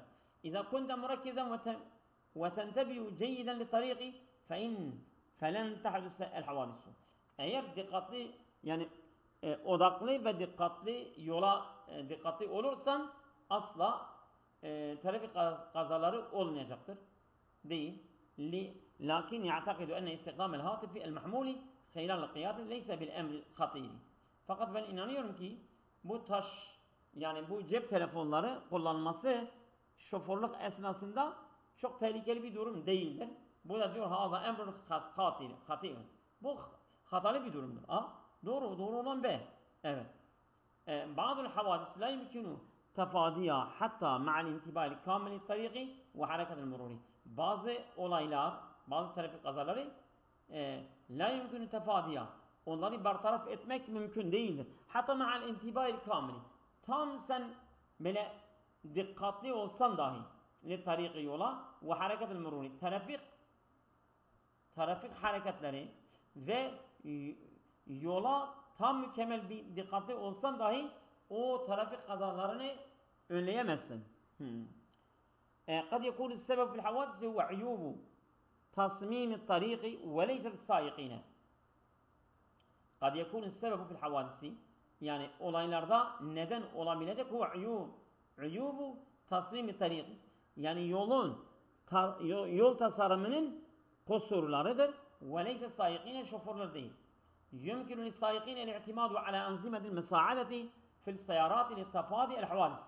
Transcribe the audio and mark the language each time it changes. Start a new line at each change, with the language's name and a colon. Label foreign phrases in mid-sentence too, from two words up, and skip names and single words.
Arabic: إذا كنت مركزا وتنتبه جيدا للطريق فلن تحدث الحوادث.
Turkish: Eğer dikkatli yani odaklı ve dikkatli olursan asla trafik kazaları olmayacaktır. Değil.
Arabic: لكن يعتقد أن استخدام الهاتف المحمول خلال القيادة ليس بالأمر خطير.
Turkish: Fakat ben inanıyorum ki bu yani bu cep telefonları kullanılması şoförlük esnasında çok tehlikeli bir durum değildir. Bu da diyor
Arabic: هذا أمر خطير.
Turkish: Bu hatalı bir durumdur. Doğru olan B. Evet.
Arabic: بعض الحوادث لا يمكن تفاديها حتى مع الانتباه الكامل للطريق وحركة المرور.
Turkish: Bazı olaylar, bazı trafik kazaları
Arabic: لا يمكن تفاديها.
Turkish: Onları bartaraf etmek mümkün değildir. Hatta
Arabic: مع الانتباه الكامل.
Turkish: Tam sen böyle dikkatli olsan dahi
Arabic: للطريق
Turkish: yola
Arabic: وحركة المرور.
Turkish: Trafik hareketleri ve yola tam mükemmel bir dikkatli olsan dahi o trafik kazalarını önleyemezsin.
Arabic: قد يكون السبب في الحوادث هو عيوب تصميم الطريق وليس السائقين. قد يكون السبب في الحوادث
Turkish: yani olaylarda neden olabilecek o
Arabic: عيوب تصميم الطريق
Turkish: yani yol tasarımının kusurlarıdır.
Arabic: وليس السائقين
Turkish: şoförler değil.
Arabic: يمكن للسائقين الاعتماد على أنظمة المساعدة في السيارات لتفادي الحوادث.